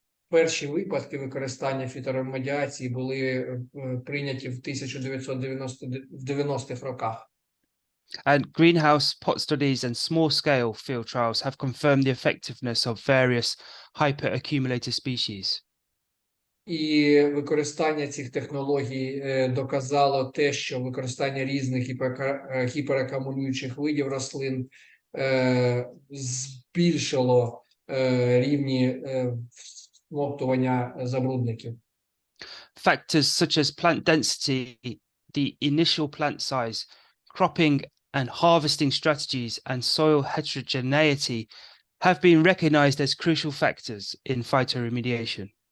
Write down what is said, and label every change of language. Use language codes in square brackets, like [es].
[uk] Перші випадки використання фіторемедіації були прийняті в 1990-х роках. [en] And greenhouse pot studies and small-scale field trials have confirmed the effectiveness of various hyperaccumulator species. [uk] І використання цих технологій доказало те, що використання різних гіперакумулюючих видів рослин збільшило рівні всмоктування забрудників. [en] Factors such as plant density, the initial plant size, cropping and harvesting strategies, and soil heterogeneity have been recognized as crucial factors in phytoremediation.